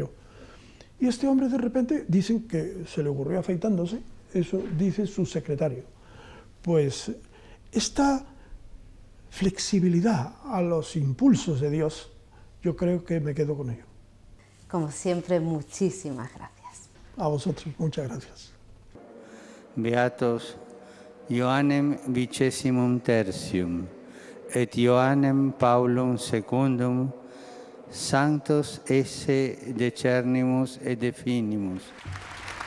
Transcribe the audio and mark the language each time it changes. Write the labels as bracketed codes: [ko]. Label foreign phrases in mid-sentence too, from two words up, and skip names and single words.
[es] Y este hombre de repente, dicen que se le ocurrió afeitándose, eso dice su secretario. Pues esta flexibilidad a los impulsos de Dios, yo creo que me quedo con ello. Como siempre, muchísimas gracias. A vosotros, muchas gracias. [la] Beatos Ioannem Vicessimum Tertium et Ioannem Paulum Secundum, Sanctos esse decernimus et definimus.